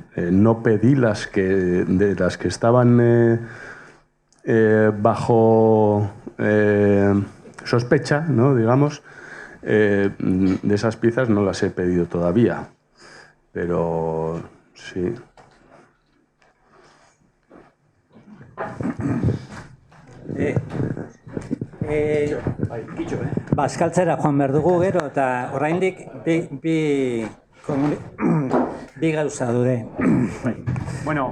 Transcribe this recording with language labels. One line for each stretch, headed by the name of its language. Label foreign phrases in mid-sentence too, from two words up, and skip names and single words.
Spanish: No pedí de las que estaban bajo sospecha, ¿no? Digamos, de esas piezas no las he pedido todavía, pero sí.
Basque: Bazkaltzera joan behar dugu gero, eta oraindik bi gauza daude.
Spanish: Bueno,